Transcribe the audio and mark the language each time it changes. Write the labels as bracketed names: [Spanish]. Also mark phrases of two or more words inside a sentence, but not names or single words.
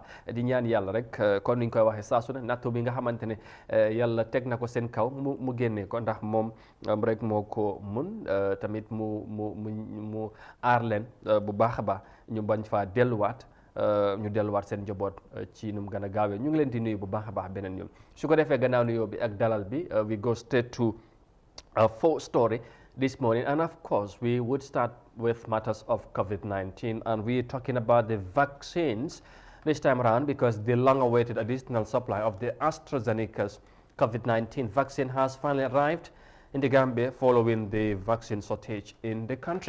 [Wolof] Di ñaan yàlla rek comme ni ñu koy waxee saa su ne nattu bi nga xamante ne yàlla teg na ko seen kaw mu génnee ko, ndax moom rek moo ko mun, tamit mu aar leen bu baax a baax, ñu bañ faa delluwaat, ñu delluwaat seen njaboot ci nu mu gën a gaawee. Ñu ngi leen di nuyu bu baax a baax beneen yoon. Su ko defee gannaaw nuyoo bi ak dalal bi, [English] we go straight to our full story this morning. And of course, we would start with matters of COVID-19, and we're talking about the vaccines this time around, because the long-awaited additional supply of the AstraZeneca's COVID-19 vaccine has finally arrived in the Gambia following the vaccine shortage in the country.